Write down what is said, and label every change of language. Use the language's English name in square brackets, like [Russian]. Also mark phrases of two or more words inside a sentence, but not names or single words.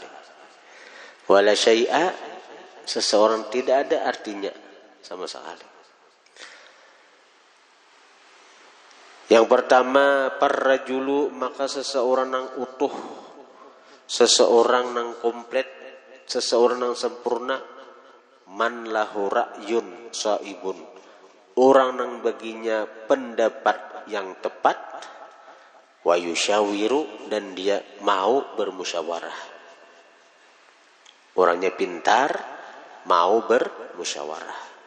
[Arabic] Wala syai'a, [Indonesian] seseorang tidak ada artinya sama sekali. Yang pertama, parrajulu, maka seseorang yang utuh, seseorang yang komplit, seseorang yang sempurna, [Arabic] man lahu ra'yun saibun, [Indonesian] orang nang baginya pendapat yang tepat, [Arabic] wa yusyawiru, [Indonesian] dan dia mau bermusyawarah. Orangnya pintar, mau bermusyawarah.